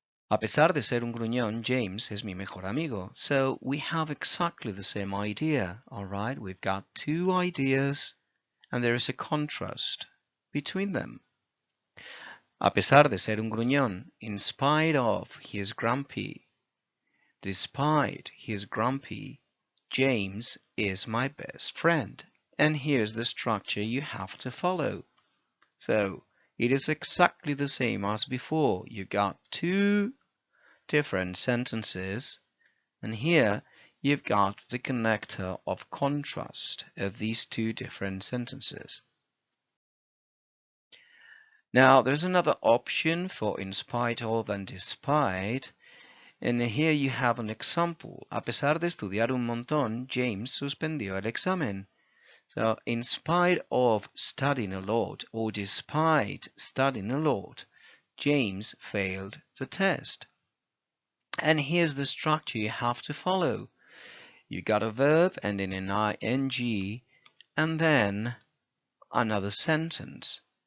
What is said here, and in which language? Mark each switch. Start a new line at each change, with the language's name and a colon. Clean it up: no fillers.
Spanish: A pesar de ser un gruñón, James es mi mejor amigo.
English: So we have exactly the same idea, alright? We've got two ideas and there is a contrast between them.
Spanish: A pesar de ser un gruñón,
English: in spite of he is grumpy, despite he is grumpy, James is my best friend. And here's the structure you have to follow. So it is exactly the same as before. You got two different sentences, and here you've got the connector of contrast of these two different sentences. Now there's another option for in spite of and despite, and here you have an example.
Spanish: A pesar de estudiar un montón, James suspendió el examen.
English: So in spite of studying a lot, or despite studying a lot, James failed the test. And here's the structure you have to follow. You got a verb ending in ing, and then another sentence.